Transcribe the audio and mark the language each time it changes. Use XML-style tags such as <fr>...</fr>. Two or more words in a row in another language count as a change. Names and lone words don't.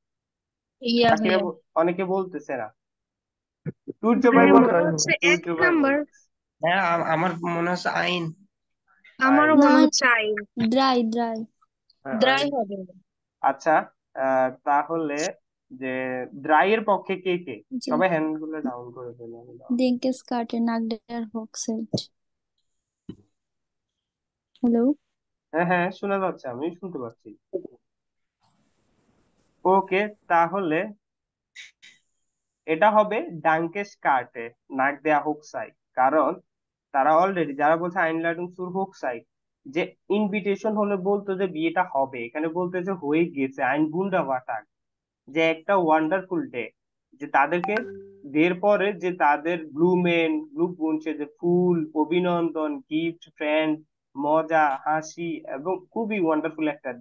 <bn>অনেকে বলতেছে না। সূর্য ভাই হ্যাঁ, আমার মনে হচ্ছে আইন। আমারও মনে হচ্ছে ড্রাই ড্রাই হবে। আচ্ছা, তাহলে যে ড্রাই এর পক্ষে কে কে? জি সবাই হ্যান্ড গুলো ডাউন করে দেন, আমি down।</bn> <de>denke Skarte nach der Hochzeit.</de> <bn>হ্যালো হ্যাঁ হ্যাঁ শোনা যাচ্ছে, আমি শুনতে পাচ্ছি। ওকে, তাহলে এটা হবে</bn> <de>Dankes Karte nach der Hochzeit.</de> <bn>কারণ তারা অলরেডি যারা বলছে</bn> <de>Einladung zur Hochzeit,</de> <bn>যে ইনভিটেশন হলে বলতো যে বিয়েটা হবে, এখানে বলতেছে হয়ে গেছে</bn> <de>Ein wunderbarer Tag,</de> <bn>যে একটা</bn> <en>wonderful day,</en> <bn>যে তাদেরকে বিয়ের পরে যে তাদের ব্লু বুনছে যে ফুল, অভিনন্দন, গিফট, ফ্রেন্ড, মজা, হাসি এবং খুবই ওয়ান্ডারফুল একটা ডে।</bn>